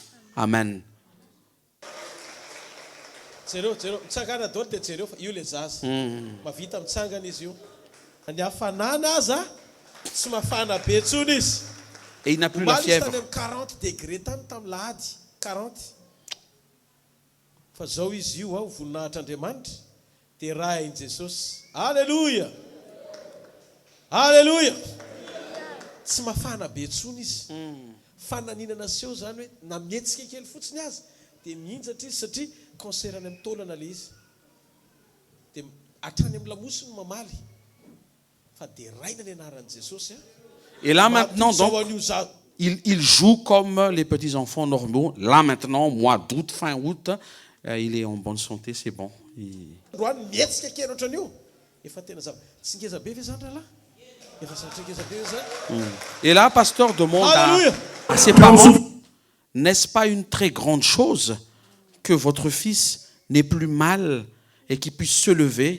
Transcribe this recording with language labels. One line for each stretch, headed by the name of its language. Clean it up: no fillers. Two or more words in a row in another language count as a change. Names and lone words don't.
French: Amen. Et il n'a plus la fièvre. 40 degrés Alléluia. Alléluia.
Malagasy: Tsy mafana be tsony izy. Fananinana seho zany hoe na mietsika kely fotsiny azy dia mihinjatra izy satria cancer any amin'ny taolana le izy. Dia hatrany amin'ny lamosiny mamaly. Fa dia raina ny anaran'i Jesosy.
French: Et là maintenant, donc, il joue comme les petits enfants normaux. Là maintenant, mois d'août, fin août, il est en bonne santé, c'est bon. Et là, pasteur demande à ses parents, n'est-ce pas une très grande chose que votre fils n'ait plus mal et qu'il puisse se lever?